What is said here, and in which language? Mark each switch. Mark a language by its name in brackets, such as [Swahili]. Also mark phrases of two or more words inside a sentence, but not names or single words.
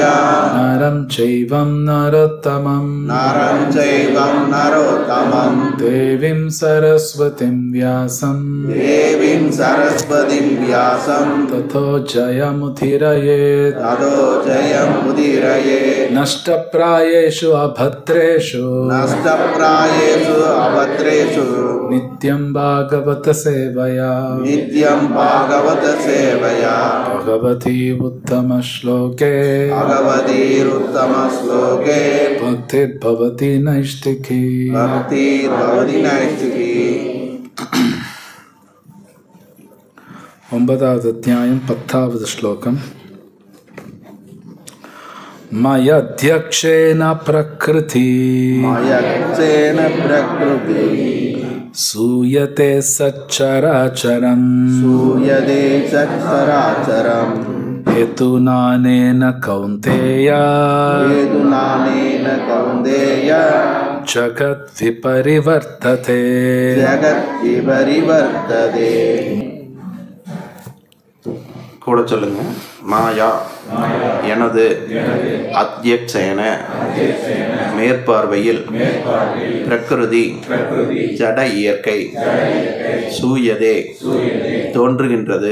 [Sanskrit] नरं चैव नरोत्तमं देवीं सरस्वतीं व्यासं ततो जयमुदीरयेत् नष्टप्रायेषु अभद्रेषु नित्यं भागवत सेवया भगवती उत्तम श्लोके भक्तिर्भवति नैष्ठिकी. [Tamil] 9வது அத்தியாயம் 10வது ஸ்லோகம். [Sanskrit] मयाध्यक्षेण प्रकृति सूयते सच्चराचरम् हेतुनानेन कौन्तेय जगद्विपरिवर्तते. [Tamil] கூட சொல்லுங்க. மாயா எனது அத்தியக்ஷேன மேற்பார்வையில் பிரகிருதி ஜட இயற்கை சூயதே தோன்றுகின்றது.